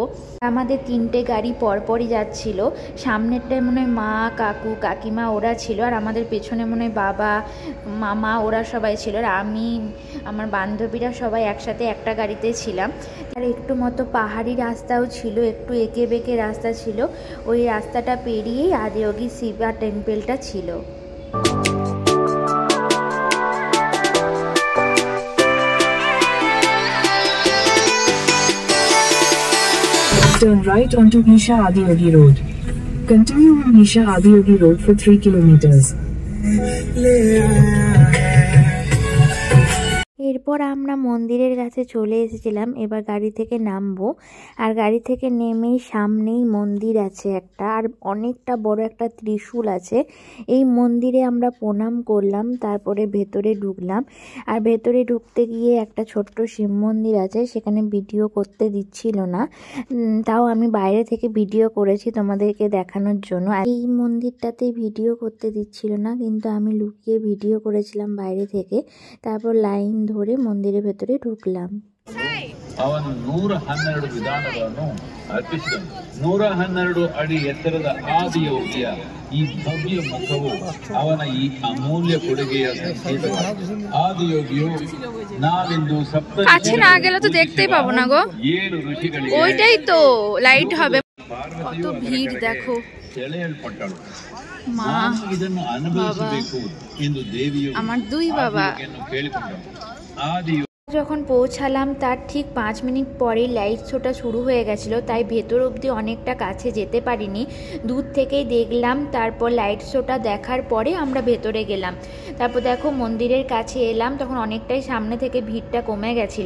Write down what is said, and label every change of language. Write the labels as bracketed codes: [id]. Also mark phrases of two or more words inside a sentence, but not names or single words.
[bn] আমাদের 3টে গাড়ি পরপরই যাচ্ছিল, সামনেরটায় মনে হয় মা, কাকু, কাকিমা ওরা ছিল, আর আমাদের পেছনে মনে হয় বাবা, মামা ওরা সবাই ছিল, আর আমি আমার বান্ধবীরা সবাই একসাথে একটা গাড়িতে ছিলাম। আর একটু মতো পাহাড়ি রাস্তাও ছিল, একটু এঁকে বেঁকে রাস্তা ছিল, ওই রাস্তাটা পেরিয়েই আদিয়োগী শিবা টেম্পলটা ছিল। [en] Turn right onto Isha Adiyogi Road. Continue on Isha Adiyogi Road for 3 kilometers. [bn] এরপর আমরা মন্দিরের কাছে চলে এসেছিলাম, এবার গাড়ি থেকে নামবো। আর গাড়ি থেকে নেমেই সামনেই মন্দির আছে একটা, আর অনেকটা বড় একটা ত্রিশূল আছে। এই মন্দিরে আমরা প্রণাম করলাম, তারপরে ভেতরে ঢুকলাম। আর ভেতরে ঢুকতে গিয়ে একটা ছোট্ট শিব মন্দির আছে, সেখানে ভিডিও করতে দিচ্ছিল না, তাও আমি বাইরে থেকে ভিডিও করেছি তোমাদেরকে দেখানোর জন্য। আর এই মন্দিরটাতে ভিডিও করতে দিচ্ছিল না, কিন্তু আমি লুকিয়ে ভিডিও করেছিলাম বাইরে থেকে। তারপর লাইন ধরে মন্দিরের ভেতরে ঢুকলাম। [kn] ಅವನು 112 ವಿಧಾನಗಳನ್ನು ಅರ್ಪಿಸಿದನು. 112 ಅಡಿ ಎತ್ತರದ ಆದಿಯೋಗಿಯ ಈ ಭವ್ಯ ಮುಖವು ಅವನ ಈ ಅಮೂಲ್ಯ ಕೊಡುಗೆಯ ಸಂಕೇತವಾಗಿದೆ. ಆದಿಯೋಗಿಯು ನಾವಿಂದು [bn] কাছে না গেলে তো দেখতেই পাবো না গো, [kn] 7 ಋಷಿಗಳಿಗೆ [bn] ওইটাই তো লাইট হবে। কত ভিড় দেখো। [kn] ಸೆಳೆಯಲ್ಪಟ್ಟಳು. [bn] মা, [kn] ಇದನ್ನು ಅನುಭವಿಸಬೇಕು ಎಂದು ದೇವಿಯು [bn] আমার 2 বাবা [kn] ಕೇಳಿಕೊಂಡಳು. ಆದಿಯು [bn] যখন পৌঁছালাম তার ঠিক 5 মিনিট পরেই লাইট শোটা শুরু হয়ে গেছিলো, তাই ভেতর অবধি অনেকটা কাছে যেতে পারিনি, দূর থেকেই দেখলাম। তারপর লাইট শোটা দেখার পরে আমরা ভেতরে গেলাম। তারপর দেখো মন্দিরের কাছে এলাম, তখন অনেকটাই সামনে থেকে ভিড়টা কমে গেছিলো।